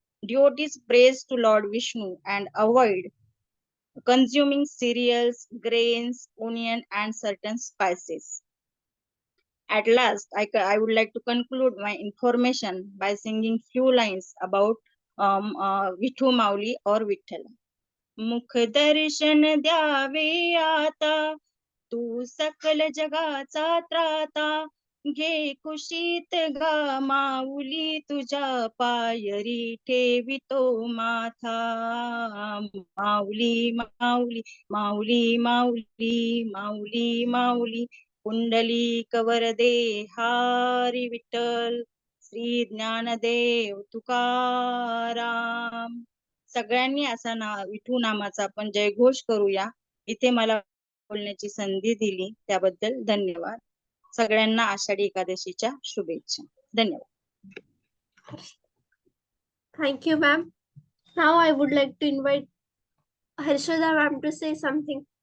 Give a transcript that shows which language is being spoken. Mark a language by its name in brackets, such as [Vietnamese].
[English] Devotees praise to Lord Vishnu and avoid consuming cereals, grains, onion, and certain spices. At last, I would like to conclude my information by singing few lines about Vithu Mauli or Vithala. [Marathi] मुख दर्शन द्यावे आता, तू सकल जगाचा त्राता, घे कुशीत गा माऊली, तुझ्या पायरी ठेवितो माथा. माऊली माऊली माऊली माऊली माऊली माऊली, पुंडलिक वरदे हारी विठ्ठल, श्री ज्ञानदेव तुकाराम. सगळ्यांनी असा विठू नामाचा आपण जयघोष करूया. इथे मला बोलण्याची संधी दिली त्याबद्दल धन्यवाद. सगळ्यांना आषाढी एकादशीच्या शुभेच्छा. धन्यवाद. [English] Thank you, ma'am. Now I would like to invite Harshada ma'am to say something.